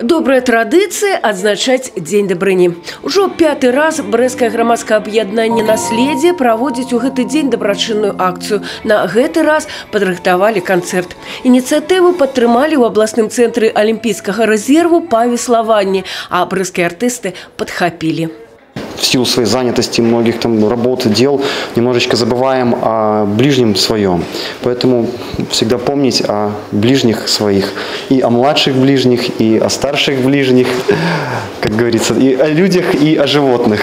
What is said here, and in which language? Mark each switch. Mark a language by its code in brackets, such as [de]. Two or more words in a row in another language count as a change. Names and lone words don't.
[be] Добрая традыцыя адзначаць дзень дабрыні. Ужо 5-й раз брэсцкае грамадскае аб'яднанне «Наследие» праводзіць у гэты дзень дабрачынную акцыю. На гэты раз падрыхтавалі канцэрт. Ініцыятыву падтрымалі ў абласным цэнтры алімпійскага рэзерву па веславанні, а брэсцкія артысты падхапілі. [ru] В силу своей занятости, многих там работ, дел, немножечко забываем о ближнем своем. Поэтому всегда помнить о ближних своих, и о младших ближних, и о старших ближних, как говорится, и о людях, и о животных.